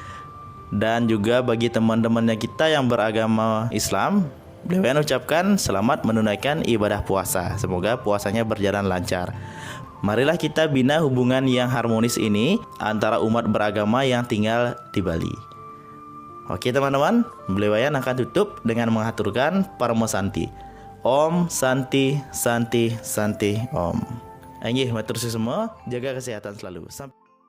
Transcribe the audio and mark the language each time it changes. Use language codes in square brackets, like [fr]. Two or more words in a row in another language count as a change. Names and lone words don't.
[id] Dan juga bagi teman-temannya kita yang beragama Islam, Blewayan ucapkan selamat menunaikan ibadah puasa. Semoga puasanya berjalan lancar. Marilah kita bina hubungan yang harmonis ini antara umat beragama yang tinggal di Bali. Oke teman-teman, Blewayan akan tutup dengan mengaturkan Parmo Santi. [sa] Om Santi Santi Santi Om. [jv] Matur suwun [id] semua, jaga kesehatan selalu. Sampai